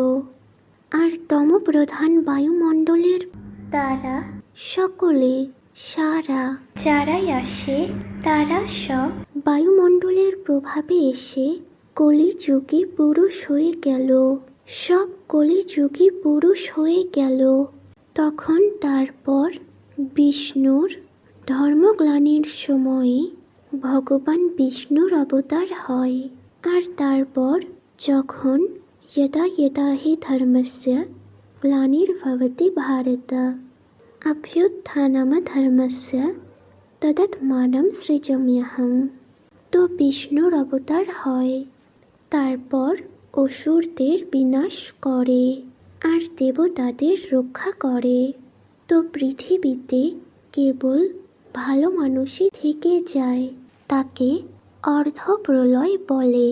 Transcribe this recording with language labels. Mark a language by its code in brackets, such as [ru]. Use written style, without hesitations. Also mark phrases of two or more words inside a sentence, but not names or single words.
[bn] আর তমপ্রধান বায়ুমণ্ডলের দ্বারা সকলে, সারা যারাই আসে, তারা সব বায়ুমণ্ডলের প্রভাবে এসে কলিযুগী পুরুষ হয়ে গেল। সব কলিযুগী পুরুষ হয়ে গেল। তখন তারপর বিষ্ণুর ধর্মগ্লানির সময়ে ভগবান বিষ্ণুর অবতার হয়। আর তারপর যখন [sa] यदा यदा हि धर्मस्य ग्लानिर्भवति भारत अभ्युत्थानमधर्मस्य तदात्मानं सृजाम्यहम्, [bn] তো বিষ্ণুর অবতার হয়। তারপর অসুরদের বিনাশ করে আর দেবতাদের রক্ষা করে। তো পৃথিবীতে কেবল ভালো মানুষই থেকে যায়, তাকে অর্ধপ্রলয় বলে।